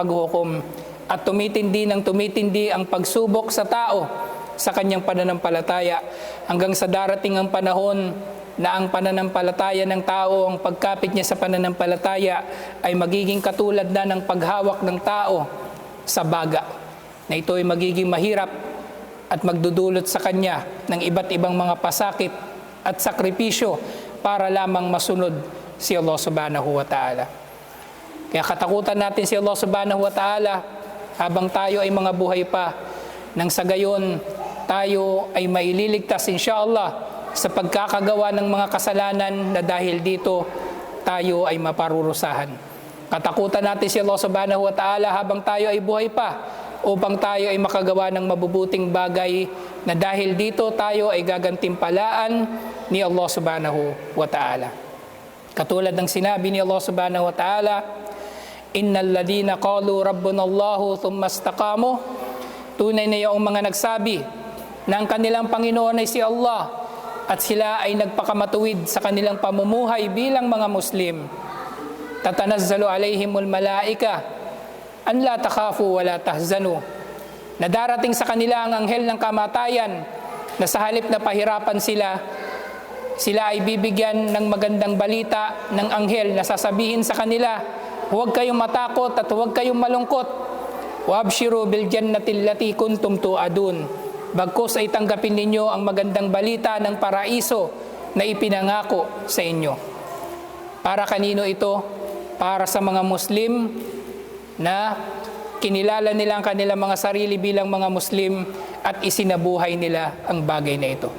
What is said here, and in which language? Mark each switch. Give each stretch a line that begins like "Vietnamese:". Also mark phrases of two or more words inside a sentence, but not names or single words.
Filipino: paghukom, at tumitindi ng tumitindi ang pagsubok sa tao sa kanyang pananampalataya hanggang sa darating ang panahon na ang pananampalataya ng tao, ang pagkapit niya sa pananampalataya ay magiging katulad na ng paghawak ng tao sa baga, na ito ay magiging mahirap at magdudulot sa kanya ng iba't ibang mga pasakit at sakripisyo para lamang masunod si Allah
Arabic: سبحانه وتعالى.
Filipino: Kaya katakutan natin si Allah
Arabic: سبحانه وتعالى
Filipino: habang tayo ay mga buhay pa, nang sa gayon tayo ay maililigtas insyaallah sa pagkakagawa ng mga kasalanan na dahil dito tayo ay maparurusahan. Katakutan natin si Allah
Arabic: سبحانه وتعالى
Filipino: habang tayo ay buhay pa, upang tayo ay makagawa ng mabubuting bagay na dahil dito tayo ay gagantimpalaan ni Allah
Arabic: سبحانه وتعالى.
Filipino: Katulad ng sinabi ni Allah
Arabic: سبحانه وتعالى, إن الذين قالوا ربنا الله ثم استقاموا,
Filipino: tunay na yung mga nagsabi na ang kanilang Panginoon ay si Allah at sila ay nagpakamatuwid sa kanilang pamumuhay bilang mga Muslim.
Arabic: تتنزل عليهم الملائكة أن لا تخافوا ولا تحزنوا,
Filipino: na darating sa kanila ang anghel ng kamatayan na sa halip na pahirapan sila, sila ay bibigyan ng magandang balita ng anghel na sasabihin sa kanila, huwag kayong matakot at huwag kayong malungkot.
Arabic: وأبشروا بالجنة التي كنتم توعدون.
Filipino: Bagkus ay tanggapin ninyo ang magandang balita ng paraiso na ipinangako sa inyo. Para kanino ito? Para sa mga Muslim na kinilala nila ang kanilang mga sarili bilang mga Muslim at isinabuhay nila ang bagay na ito.